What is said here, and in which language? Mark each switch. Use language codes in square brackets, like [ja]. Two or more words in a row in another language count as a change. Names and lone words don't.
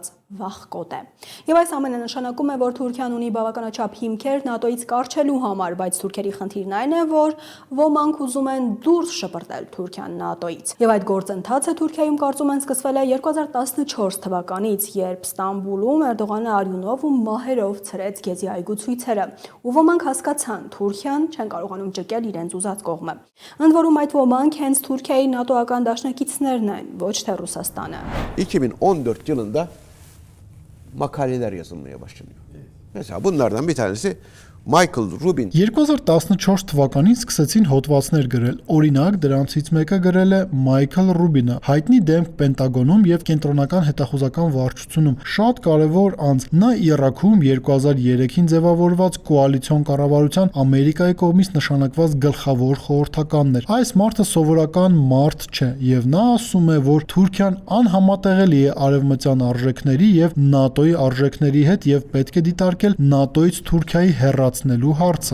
[hy] վախկոտ է։ Եվ այս ամենը նշանակում է, որ Թուրքիան ունի բավականաչափ հիմքեր ՆԱՏՕ-ից կառչելու համար, բայց Թուրքերի խնդիրն այն է, որ ոմանք ուզում են դուրս շպրտել Թուրքիան ՆԱՏՕ-ից։ Եվ այդ գործընթացը Թուրքիայում կարծում են սկսվել է 2014 թվականից, երբ Ստամբուլում Էրդողանը արյունով ու մահերով ցրեց Գեզի այգու ցույցերը, ու ոմանք հասկացան, Թուրքիան չեն կարողանում ճկել իրենց ուզած կողմը։ Ընդ որում այդ ոմանք hենց Թուրքիայի ՆԱՏՕ-ական դաշնակիցներն են, ոչ թե Ռուսաստանը։ [tr] 2014 yılında makaleler yazılmaya başlanıyor. Mesela bunlardan bir tanesi Michael Rubin. [hy] 2014 թվականին սկսեցին հոդվածներ գրել։ Օրինակ, դրանցից մեկը գրել է Մայքլ Ռուբինը, հայտնի դեմք Պենտագոնում եւ կենտրոնական հետախուզական վարչությունում։ Շատ կարևոր անձ։ Նա Իրաքում 2003-ին ձևավորված կոալիցիոն կառավարության Ամերիկայի կողմից նշանակված գլխավոր խորհրդականն էր։ Այս մարդը սովորական մարդ չէ եւ նա ասում է, որ Թուրքիան անհամատեղելի է արևմտյան արժեքների եւ ՆԱՏՕ-ի արժեքների հետ եւ պետք է դիտարկել ՆԱՏՕ-ից Թուրքիայի հեռացնելու հարցը։